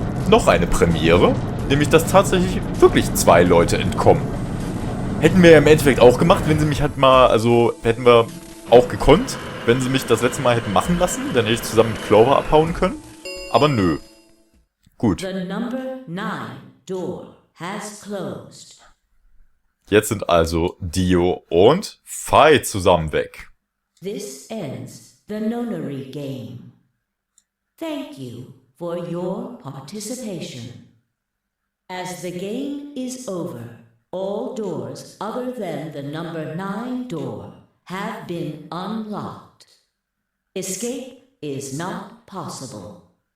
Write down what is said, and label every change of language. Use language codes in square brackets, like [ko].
[de] Noch eine Premiere, nämlich dass tatsächlich wirklich 2 Leute entkommen. Hätten wir ja im Endeffekt auch gemacht, wenn sie mich halt mal, also hätten wir auch gekonnt, wenn sie mich das letzte Mal hätten machen lassen, dann hätte ich zusammen mit Clover abhauen können. Aber nö. Gut. [en] The number 9 door has closed. [de] Jetzt sind also Dio und Fi zusammen weg. [en] This ends the nonary game. Thank you for your participation. As the game is over, all doors other than the number 9 door have been unlocked. Escape is not possible.